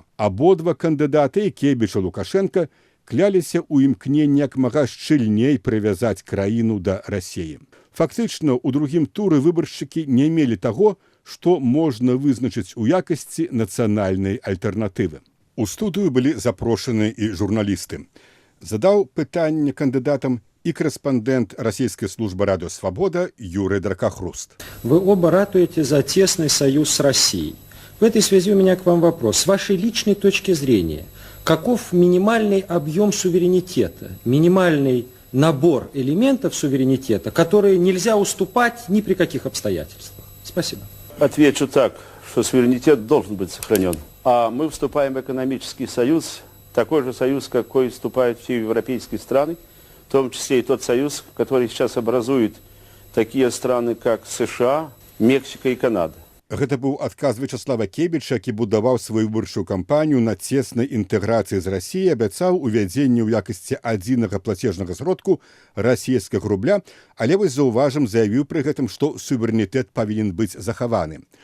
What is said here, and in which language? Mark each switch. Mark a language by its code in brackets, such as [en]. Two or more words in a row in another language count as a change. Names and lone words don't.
[be] Абодва кандыдаты, і Кебіч і Лукашэнка, кляліся ў імкненні як мага шчыльней прывязаць краіну да Расіі. Фактычна, у другім туры выбаршчыкі не мелі таго, што можна вызначыць у якасці нацыянальнай альтэрнатывы. У студыю былі запрошаны і журналісты. Задаў пытанне кандыдатам [ru] и корреспондент Российской службы [be] «Радио Свобода» Юрий Дракохруст. [ru] Вы оба ратуете за тесный союз с Россией. В этой связи у меня к вам вопрос. С вашей личной точки зрения, каков минимальный объем суверенитета, минимальный набор элементов суверенитета, которые нельзя уступать ни при каких обстоятельствах? Спасибо. Отвечу так, что суверенитет должен быть сохранен. А мы вступаем в экономический союз, такой же союз, какой вступают все европейские страны, в том числе и тот союз, который сейчас образует такие страны, как США, Мексика и Канада. [be] Гэта быў адказ Вячеслава Кебіча, які будаваў сваю выбарчую кампанію на цеснай інтэграцыі з Расіяй, абяцаў увядзенне ў якасці адзінага плацежнага сродку расійскага рубля, але вось заўважым заявіў пры гэтым, што суверэнітэт павінен быць захаваны.